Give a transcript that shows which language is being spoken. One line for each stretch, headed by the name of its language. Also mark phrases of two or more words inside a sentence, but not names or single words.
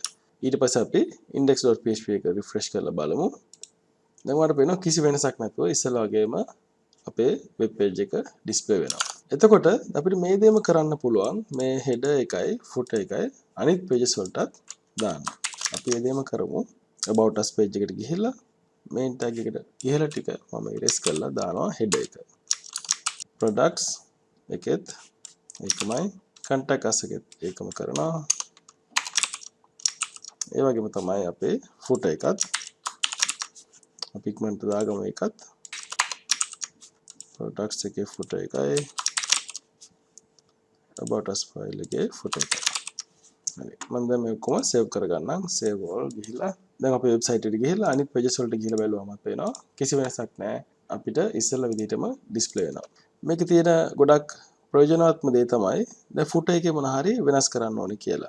Sinhala: ඊට පස්සේ අපි index.php එක refresh කරලා බලමු. දැන් ඔයාලට පේනවා කිසි වෙනසක් නැතුව ඉස්සෙල්ලා වගේම අපේ
English: web page
Sinhala: එක display වෙනවා. එතකොට අපිට මේ දේම කරන්න පුළුවන් මේ header එකයි footer එකයි අනිත් pages වලටත් දාන්න. අපි මේ දේම කරමු.
English: about us page
Sinhala: එකට ගිහිල්ලා
English: main tag
Sinhala: එකට ඉහළ ටික මම erase කරලා දානවා header එක. products එකෙත් ඒකමයි
English: contact us
Sinhala: එකෙත් ඒකම කරනවා. ඒ වගේම තමයි අපේ footer එකත් අපි ඉක්මනට දාගමු ඒකත් products එකේ footer එකයි
English: about us file
Sinhala: එකේ footer එකයි. හරි මම දැන් මේක කොහොමද save කරගන්නම්
English: save all
Sinhala: ගිහිල්ලා දැන් අපේ website එකට ගිහිල්ලා අනිත් pages වලට ගිහිල්ලා බැලුවම පේනවා කිසි වෙනසක් නැහැ අපිට ඉස්සෙල්ලා විදිහටම display වෙනවා. මේකේ තියෙන ගොඩක් ප්‍රයෝජනවත් දේ තමයි දැන් footer එකේ මොන හරි වෙනස් කරන්න ඕනේ කියලා.